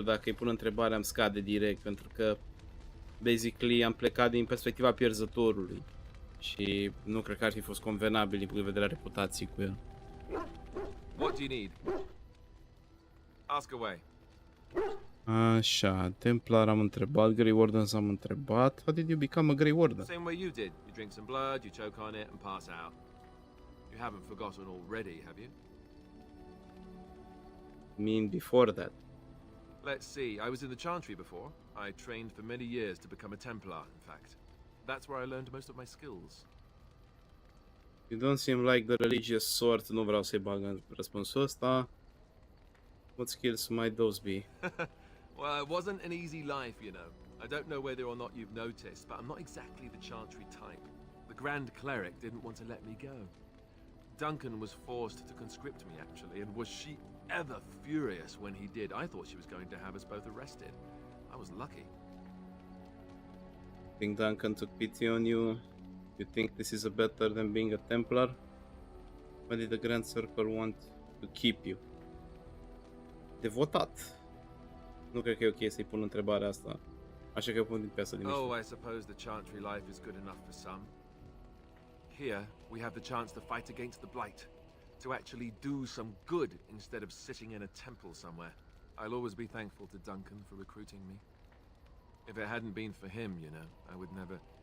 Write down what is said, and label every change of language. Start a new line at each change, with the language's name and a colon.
Romanian: Dacă îi pun întrebarea, îmi scade direct, pentru că basically am plecat din perspectiva pierzătorului și nu cred că ar fi fost convenabil din punct de vedere a reputației cu el.
English: What do you need? Ask away.
Romanian: Așa, Templar am întrebat, Grey Wardens am întrebat.
English: How did you become a Grey Warden? Same way you did. You drink some blood, you choke on it and pass out. You haven't forgotten already, have you? Mean before that. Let's see, I was in the Chantry before. I trained for many years to become a Templar, in fact. That's where I learned most of my skills. You don't seem like the religious sort.
Romanian: Nu vreau să-i bag în răspunsul ăsta.
English: What skills might those be? Well, it wasn't an easy life, you know. I don't know whether or not you've noticed, but I'm not exactly the Chantry type. The Grand Cleric didn't want to let me go. Duncan was forced to conscript me, actually, and was she ever furious when he did. I thought she was going to have us both arrested. I was lucky. Think Duncan took pity on you? You think this is better than being a Templar? Why did the Grand Circle want to keep you?
Romanian: Devotat. Nu cred că e ok să-i pun întrebarea asta. Așa că pun pe asta din
English: Oh, I suppose the Chantry life is good enough for some. Here, we have the chance to fight against the Blight. To actually do some good instead of sitting in a temple somewhere. I'll always be thankful to Duncan for recruiting me. If it hadn't been for him, you know, I wouldn't have.